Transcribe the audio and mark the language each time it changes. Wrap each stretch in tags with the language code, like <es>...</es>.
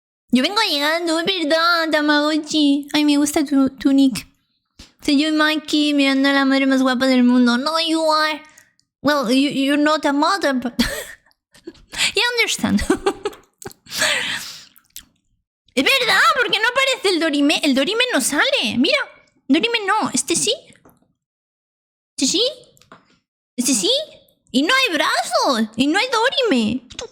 <es>Yo vengo llegando, es verdad, Tamagotchi. Ay, me gusta tu nick. Soy yo y Mikey mirando a la madre más guapa del mundo.</es> <en>No, you are. Well, you're not a mother, but... You understand.</en> <es>Es verdad, porque no aparece el Dorime. El Dorime no sale. Mira, Dorime no. Este sí. Este sí. Este sí. Y no hay brazos. Y no hay Dorime.</es>